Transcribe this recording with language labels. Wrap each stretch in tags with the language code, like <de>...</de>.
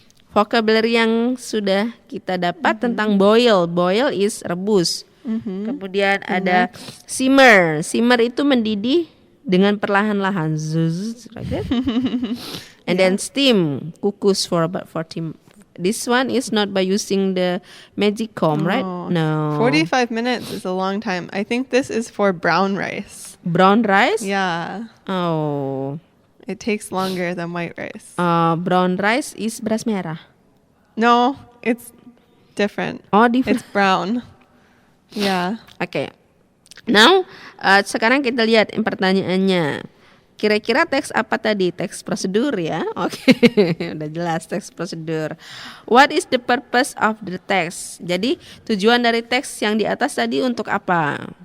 <id>Vocabulary yang sudah kita dapat tentang boil. Boil is rebus. Kemudian ada simmer. Simmer itu mendidih dengan perlahan-lahan.</id> <en>Like that. And then steam, kukus for about 40. This one is not by using the magic comb, right? No. 45 minutes is a long time. I think this is for brown rice. Brown rice? Yeah. Oh. It takes longer than white rice. Brown rice is beras merah. No, it's different. Oh, different. It's brown. Yeah. Oke.</en> <id>Now, sekarang kita lihat pertanyaannya. Kira-kira teks apa tadi? Teks prosedur ya. Oke, udah jelas teks prosedur.</id> <en>What is the purpose of the text?</en> <id>Jadi tujuan dari teks yang di atas tadi untuk apa?</id>